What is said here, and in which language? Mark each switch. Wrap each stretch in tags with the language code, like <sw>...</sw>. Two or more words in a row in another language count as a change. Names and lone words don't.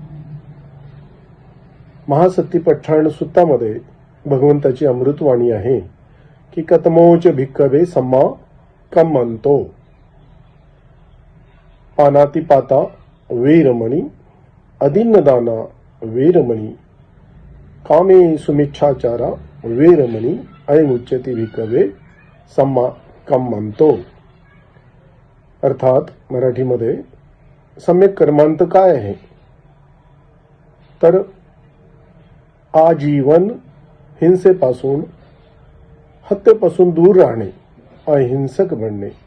<mr>महासतिपट्ठण सुत्तामध्ये भगवंताची अमृतवाणी आहे की</mr> <pi>कतमोच भिक्खवे सम्मा कम्मंतो, पानातिपाता वेरमणी, अदिन्नदाना वेरमणी, कामे सुमिच्छाचारा वेरमणी, अयमुच्यते भिक्खवे सम्मा कम्मंतो।</pi> <mr>अर्थात मराठीमध्ये सम्यक कर्मांत काय आहे, तर आजीवन हिंसेपासून, हत्येपासून दूर राहणे, अहिंसक बनणे,</mr>